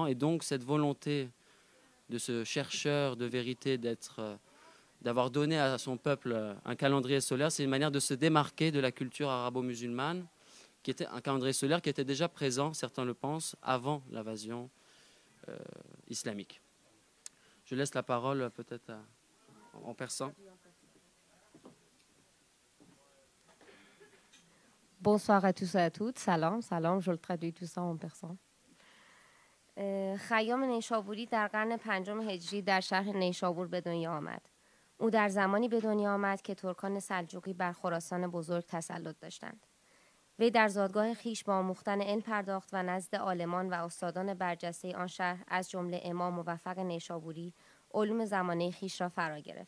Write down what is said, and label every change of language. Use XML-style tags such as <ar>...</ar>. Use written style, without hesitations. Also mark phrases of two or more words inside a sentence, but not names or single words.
<fr>Et donc, cette volonté de ce chercheur de vérité d'avoir donné à son peuple un calendrier solaire, c'est une manière de se démarquer de la culture arabo-musulmane, qui était un calendrier solaire qui était déjà présent, certains le pensent, avant l'invasion islamique. Je laisse la parole peut-être en persan. Bonsoir à tous et à toutes.</fr> <fa>سلام، سلام,</fa> <fr>je le traduis tout ça en persan.</fr> <fa>خیام نیشابوری در قرن 5 هجری در شهر نیشابور به دنیا آمد. او در زمانی به دنیا آمد که ترکان سلجوقی بر خراسان بزرگ تسلط داشتند. وی در زادگاه خیش با آموختن علم پرداخت و نزد عالمان و استادان برجسته آن شهر از جمله امام موفق نیشابوری علوم زمانه خیش را فرا گرفت.</fa>